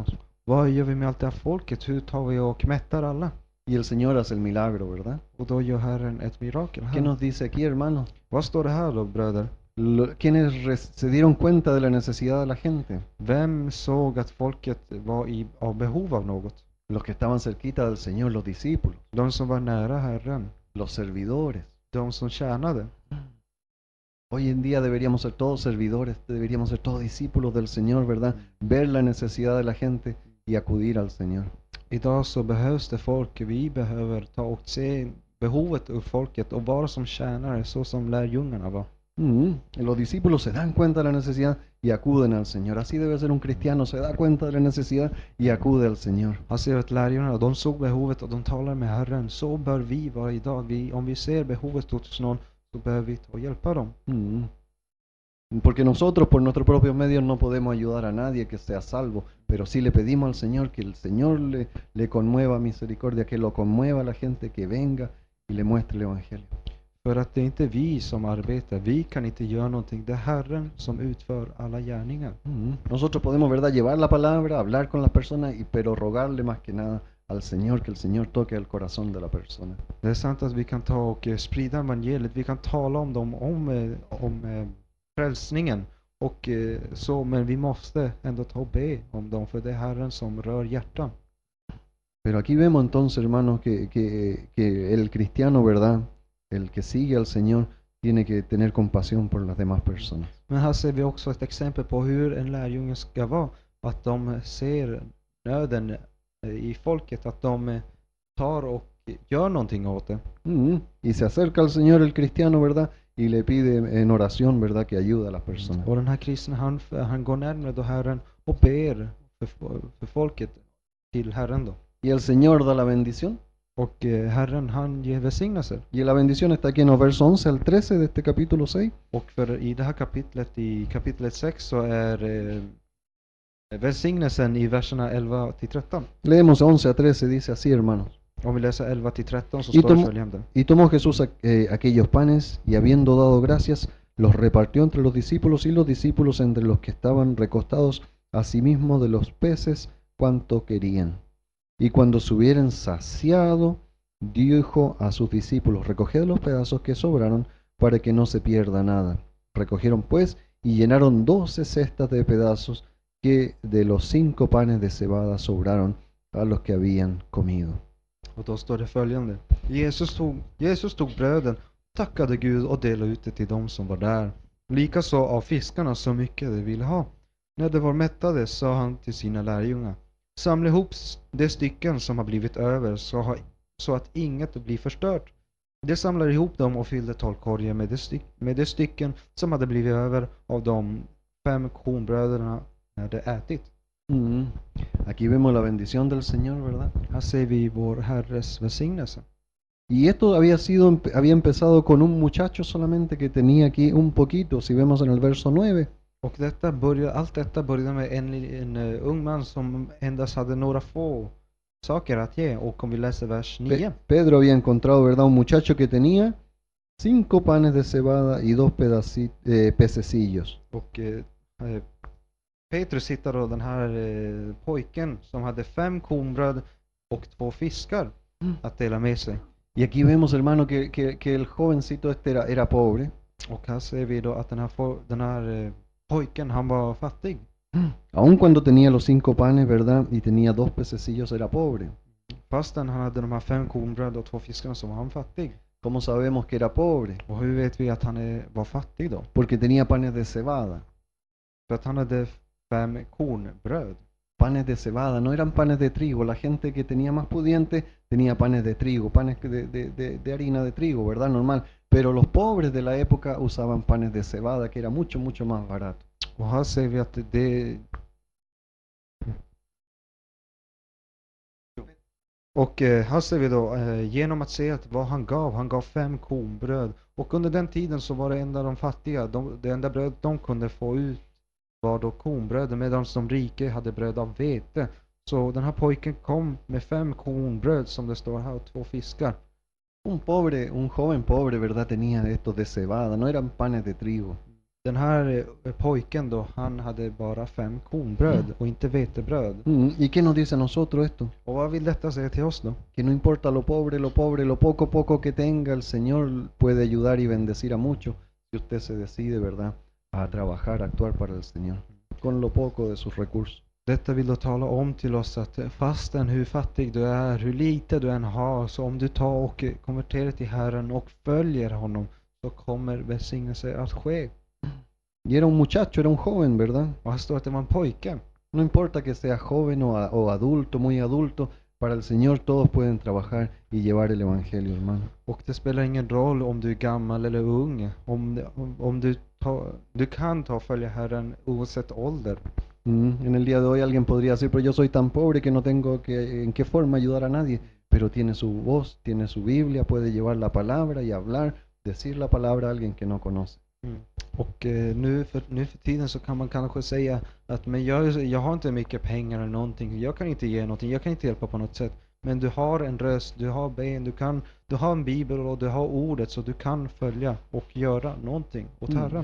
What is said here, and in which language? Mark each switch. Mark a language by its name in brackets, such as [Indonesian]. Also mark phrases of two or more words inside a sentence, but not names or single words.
[Swedish] Vad gör vi med allt det här folket? Hur tar vi och mättar alla? [Spanish] Y el Señor hace el milagro, ¿verdad? [Swedish] Och då gör Herren ett mirakel [Spanish] ¿Qué [Swedish] här. [Spanish] nos dice aquí, hermanos? [Swedish] Vad står det här då, bröder? [Spanish] ¿Quiénes se dieron cuenta de la necesidad de la gente? [Swedish] Vem såg att folket var av behov av något? [Spanish] Los que estaban cerquita del Señor, los discípulos, [Swedish] De som var nära Herren. [Spanish] los servidores. [Swedish] De som tjänade. [Spanish] Hoy en día deberíamos ser todos servidores, deberíamos ser todos discípulos del Señor, ¿verdad? Ver la necesidad de la gente y acudir al Señor. [Swedish] Idag så behövs det folk. Vi behöver ta och se behovet ur folket och vara som tjänare, så som lärjungarna var. [Spanish] Los discípulos se dan cuenta de la necesidad y acuden al Señor. Así debe ser un cristiano, se da cuenta de la necesidad y acude al Señor. [Swedish] Han ser att lärjungarna, de såg behovet och de talar med Herren. Så bör vi vara idag. Om vi ser behovet hos någon, så behöver vi ta och hjälpa dem. [Spanish] Porque nosotros por nuestros propios medios no podemos ayudar a nadie que sea salvo, pero sí le pedimos al Señor que el Señor le conmueva misericordia, que lo conmueva a la gente, que venga y le muestre el Evangelio. [Swedish] För att det är inte vi som arbetar. Vi kan inte göra någonting. Det är Herren som utför alla gärningar. [Spanish] Nosotros podemos, ¿verdad?, llevar la palabra, hablar con las personas, pero rogarle más que nada al Señor, que el Señor toque el corazón de la persona. [Swedish] Det är sant att vi kan ta och sprida evangeliet. Vi kan tala om dem, om frälsningen och så, men vi måste ändå ta och be om dem, för det är Herren som rör hjärtan. [Spanish] Pero aquí vemos entonces, hermanos, que el cristiano, ¿verdad?, el que sigue al Señor, tiene que tener compasión por las demás personas. [Swedish] Men här ser vi också ett exempel på hur en lärjunge ska vara. Att de ser nöden i folket, att de tar och gör någonting åt det. [Spanish] Y se acerca al Señor el cristiano, ¿verdad?, y le pide en oración, ¿verdad?, que ayude a las personas. [Swedish] Och den här kristna, han går närmare då Herren och ber för folket till Herren då. [Spanish] Y el Señor da la bendición. [Swedish] Och Herren, han ger välsignelser. [Spanish] Y la bendición está aquí en los versos 11 al 13 de este capítulo 6. [Swedish] Och för i det här kapitlet, i kapitlet 6, så är välsignelsen i verserna 11 till 13. [Spanish] Leemos 11 a 13, dice así, hermanos. [Swedish] Om vi läser 11 till 13 så [Spanish] Y [Swedish] står det [Spanish] tomó, [Swedish] följande. [Spanish] y tomó Jesús aquellos panes y habiendo dado gracias, los repartió entre los discípulos y los discípulos entre los que estaban recostados asimismo de los peces cuanto querían. Y cuando se hubieran saciado, dijo a sus discípulos, recoged los pedazos que sobraron para que no se pierda nada. Recogieron pues y llenaron 12 cestas de pedazos que de los 5 panes de cebada sobraron a los que habían comido. [Swedish] Och då står det följande. Jesus tog bröden, tackade Gud och delade ut det till dem som var där. Likaså av fiskarna så mycket de ville ha. När de var mättade sa han till sina lärjungar, samla ihop de stycken som har blivit över så att inget blir förstört. De samlade ihop dem och fyllde 12 korgar med de stycken som hade blivit över av de 5 kornbröderna när de ätit. [Spanish] Aquí vemos la bendición del Señor, ¿verdad? [Swedish] Här ser vi vår Herres välsignelse. [Spanish] Y esto había empezado con un muchacho solamente que tenía aquí un poquito, si vemos en el verso 9. [Swedish] Och allt detta började med en ung man som endast hade några få saker att ge. Och om vi läser vers 9. [Spanish] Pedro había encontrado, ¿verdad? Un muchacho que tenía 5 panes de cebada y 2 pececillos. [Swedish] Och Petrus hittar då den här pojken som hade 5 kornbröd och 2 fiskar att dela med sig. [Spanish] Y aquí vemos, hermano, que el jovencito este era pobre. [Swedish] Och här ser vi då att den här pojken, han var fattig. [Spanish] Aun cuando tenía los 5 panes, ¿verdad? Y tenía 2 pececillos, era pobre. [Swedish] Fastän han hade de här 5 kornbröd och 2 fiskar så var han fattig. [Spanish] ¿Cómo sabemos que era pobre? [Swedish] Och hur vet vi att han var fattig då? [Spanish] Porque tenía panes de cebada. [Swedish] För att han hade 5 kornbröd. [Spanish] Panes de cebada, no eran panes de trigo. La gente que tenía más pudiente tenía panes de trigo, panes de harina de trigo, ¿verdad? Normal. Pero los pobres de la época usaban panes de cebada, que era mucho, mucho más barato. [Swedish] Och här ser vi att det... Och här ser vi då, genom att se att vad han gav 5 kornbröd. Och under den tiden så var det enda de fattiga, det enda bröd de kunde få ut var då kornbröd, medan de rika hade bröd av vete. Så den här pojken kom med 5 kornbröd som det står här och 2 fiskar. [Spanish] Un joven pobre, ¿verdad? Tenía estos de cebada, no eran panes de trigo. [Swedish] Den här pojken då, han hade bara 5 kornbröd och inte vetebröd. [Spanish] ¿Y qué nos dice a nosotros esto? [Swedish] Och vad vill detta säga till oss då? [Spanish] Que no importa lo pobre, lo poco que tenga, el Señor puede ayudar y bendecir a muchos si usted se decide, ¿verdad? A trabajar, a actuar para el Señor, con lo poco de sus recursos. [Swedish] Detta vill då tala om till oss att fastän hur fattig du är, hur lite du än har, så om du tar och konverterar till Herren och följer honom, så kommer välsignelse att ske. [Spanish] Y era un muchacho, era un joven, ¿verdad? [Swedish] Och här står att det var en pojke. [Spanish] No importa que sea joven o adulto, muy adulto, para el Señor todos pueden trabajar y llevar el Evangelio, hermano. [Swedish] Och det spelar ingen roll om du är gammal eller ung. Om du kan ta och följa Herren oavsett ålder. [Spanish] En el día de hoy alguien podría decir, pero yo soy tan pobre que no tengo en qué forma ayudar a nadie. Pero tiene su voz, tiene su Biblia, puede llevar la palabra y hablar, decir la palabra a alguien que no conoce. [Swedish] Och nu för tiden så kan man kanske säga att men jag har inte mycket pengar eller någonting. Jag kan inte ge någonting, jag kan inte hjälpa på något sätt. Men du har en röst, du har ben, du har en bibel och du har ordet, så du kan följa och göra någonting åt Herren.